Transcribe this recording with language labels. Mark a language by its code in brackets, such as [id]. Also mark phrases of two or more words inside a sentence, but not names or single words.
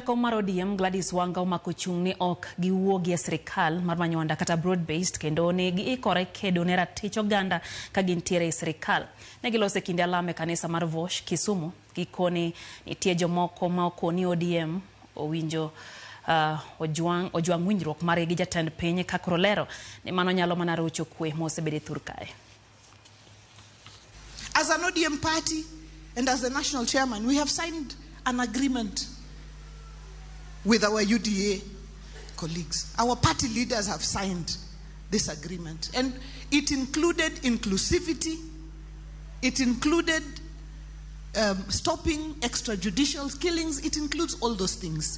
[luo] jakom mar ODM Gladys Wanga omako chung' ni ok giwuogi e sirkal mar manyonda kata [en] broad based [luo] kendo ne giikore kedo ne ratich oganda ka gintiere e sirkal. Ne gilose kinde alame kanisa mar Vosh Kisumu gikoni nitie jomoko ma okoni ODM owinjo ojwang' winjruok mare gi jatend piny kakoro lero ni mano nyalo mana rocho kwe mosebede thur kae. [en] As an ODM party and as the national chairman, we have signed an agreement with our UDA colleagues. Our party leaders have signed this agreement, and it included inclusivity, it included stopping extrajudicial killings, it includes all those things.